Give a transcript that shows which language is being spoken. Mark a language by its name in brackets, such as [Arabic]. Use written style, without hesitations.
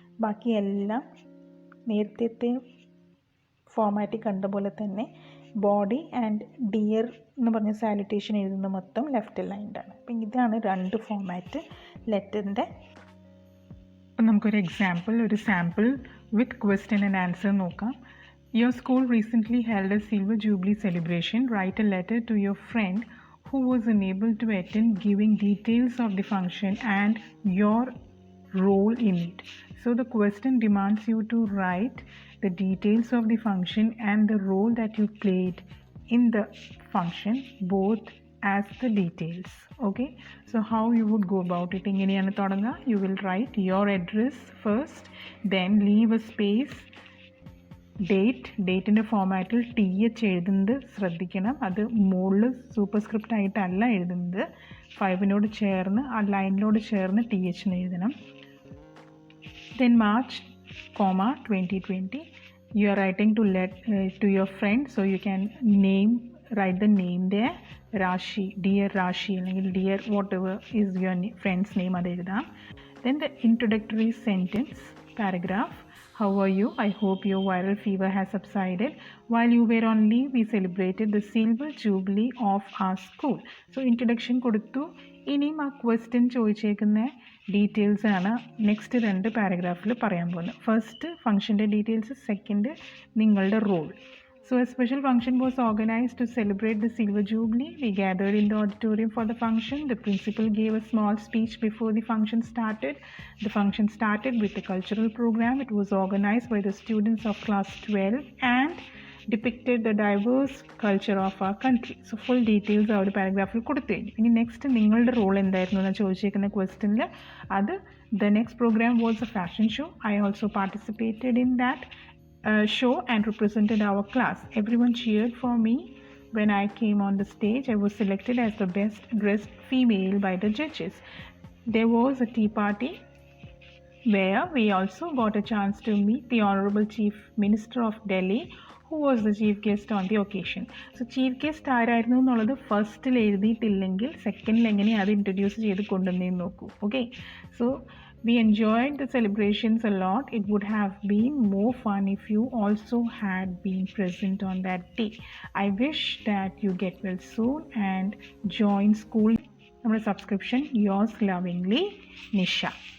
[Malayalam] ബാക്കി എല്ലാം നേരത്തെ ഫോമാറ്റിൽ കണ്ട പോലെ തന്നെ ബോഡി ആൻഡ് ഡിയർ എന്ന് പറഞ്ഞ സാലുറ്റേഷൻ എഴുതുന്ന മൊത്തം ലെഫ്റ്റ് ലൈൻഡ് ആണ്. അപ്പം ഇതാണ് രണ്ട് ഫോമാറ്റ് ലെറ്ററിൻ്റെ. അപ്പം നമുക്കൊരു sample with question and answer നോക്കാം. [English] Your school recently held a Silver Jubilee celebration. Write a letter to your friend who was unable to attend, giving details of the function and your role in it. So the question demands you to write the details of the function and the role that you played in the function, both as the details. Okay, so how you would go about it? [Malayalam] ഇങ്ങനെയാണ് തുടങ്ങുക. [English] You will write your address first, then leave a space, [Malayalam] ഡേറ്റിൻ്റെ ഫോമാറ്റിൽ TH എഴുതുന്നത് ശ്രദ്ധിക്കണം. അത് മുകളിൽ superscript ആയിട്ടല്ല എഴുതുന്നത്, 5 ചേർന്ന് ആ ലൈനിനോട് ചേർന്ന് TH എഴുതണം. [English] Then March, 2020, you are writing to your friend, so you can write the name there, Rashi, dear Rashi, അല്ലെങ്കിൽ dear whatever is your friend's name [Malayalam] അത് എഴുതാം. [English] Then the introductory sentence paragraph. How are you? I hope your viral fever has subsided. While you were on leave, we celebrated the Silver Jubilee of our school. So introduction [Malayalam] കൊടുത്തു. ഇനിയും ആ question ചോദിച്ചേക്കുന്ന details ആണ് next 2 പാരഗ്രാഫിൽ പറയാൻ പോകുന്നത്. First ഫംഗ്ഷൻ്റെ details, second നിങ്ങളുടെ role. [English] So a special function was organized to celebrate the Silver Jubilee. We gathered in the auditorium for the function. The principal gave a small speech before the function started. The function started with a cultural program. It was organized by the students of class 12 and depicted the diverse culture of our country. So full details [Malayalam] ആ ഒരു പാരഗ്രാഫിൽ കൊടുത്തു കഴിഞ്ഞു. ഇനി next നിങ്ങളുടെ role എന്തായിരുന്നു എന്ന് ചോദിച്ചേക്കുന്ന ക്വസ്റ്റ്യനിൽ അത് [English] the next program was a fashion show. I also participated in that show and represented our class. Everyone cheered for me when I came on the stage. I was selected as the best dressed female by the judges. There was a tea party where we also got a chance to meet the Honorable Chief Minister of Delhi, who was the chief guest on the occasion. So chief guest [Malayalam] ആരായിരുന്നു എന്നുള്ളത് ഫസ്റ്റിൽ എഴുതിയിട്ടില്ലെങ്കിൽ സെക്കൻഡിൽ എങ്ങനെയാണ് അത് introduce ചെയ്ത് കൊണ്ടുവന്നേന്ന് നോക്കൂ. [English] Okay, so we enjoyed the celebrations a lot. It would have been more fun if you also had been present on that day. I wish that you get well soon and join school. നമ്മുടെ subscription yours lovingly, Nisha.